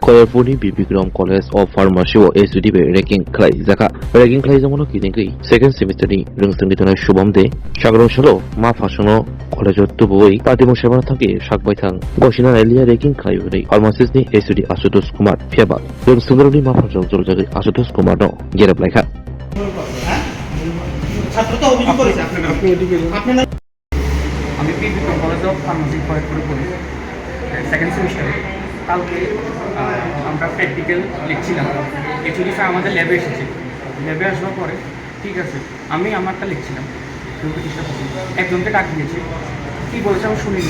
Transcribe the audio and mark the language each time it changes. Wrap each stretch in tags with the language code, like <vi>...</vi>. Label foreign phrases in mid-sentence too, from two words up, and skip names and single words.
<brx>खयरपुरनि बिबिक्रम कलेज अफ फार्मासि व एसडिबि रेकिं खालामजाखा रेकिं खालामजामोन किदिंकै</brx> <en>second semester</en> <brx>रोंसोंनि थानाय शुभम दे सागरं सल' मा फासनो कलेजाव तुबुयै पार्टिमो सेबाना थांखि सागबायथां गसिना एलिया रेकिं खालामनाय फार्मासिस्टनि एसडि आशुतोष कुमार फेबा रोंसोंनि मा फासनो जलजागै आशुतोष कुमार दं गेरेबलायखा</brx> <bn>ছাত্র তো অভিযোগ করেছে আপনারা আমি বিবিক্রম কলেজ অফ ফার্মাসি খয়রপুরে পড়ি</bn> <en>second semester</en> <bn>কালকে আমরা প্র্যাকটিক্যাল লিখছিলাম</bn> <en>HOD sir</en> <bn>আমাদের ল্যাবে এসেছে ল্যাবে আসবার পরে ঠিক আছে আমি আমারটা লিখছিলাম চেষ্টা করছি একজনকে ডাক দিয়েছে কী বলেছে আমি শুনিনি</bn>